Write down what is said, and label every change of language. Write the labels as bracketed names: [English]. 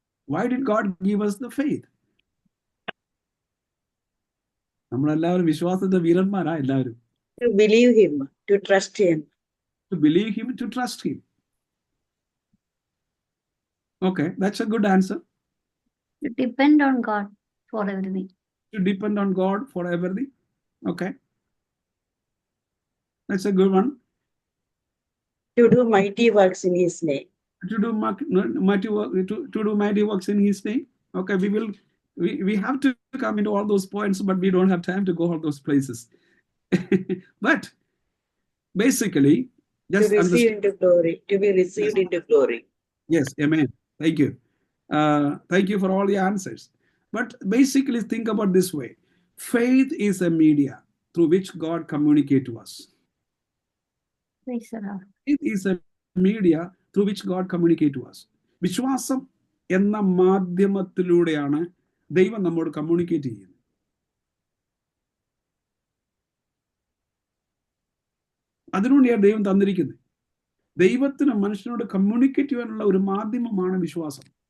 [English] Why did God give us the faith? [Malayalam] നമ്മളെല്ലാവരും വിശ്വാസത്തിന്റെ വീരന്മാരാ എല്ലാവരും. [English] To believe him, to trust him. To believe him, to trust him. Okay, that's a good answer. To depend on God for everything. To depend on God for everything. Okay, that's a good one. To do mighty works in his name. To do mighty work, to do mighty works in his name. Okay, we have to come into all those points, but we don't have time to go all those places. But basically, just To receive into glory, to be received into glory. Yes, amen. Thank you. Thank you for all the answers. But basically, think about this way. Faith is a media through which God communicates to us. Praise the Lord. Faith is a media through which God communicates to us. [Malayalam] വിശ്വാസം എന്ന മാധ്യമത്തിലൂടെയാണ് ദൈവം നമ്മോട് communicate ചെയ്യുന്നത്. അതിനുവേണ്ടിയാണ് ദൈവം തന്നിരിക്കുന്നത്. ദൈവത്തിന് മനുഷ്യനോട് കമ്മ്യൂണിക്കേറ്റ് ചെയ്യാനുള്ള ഒരു മാധ്യമമാണ് വിശ്വാസം.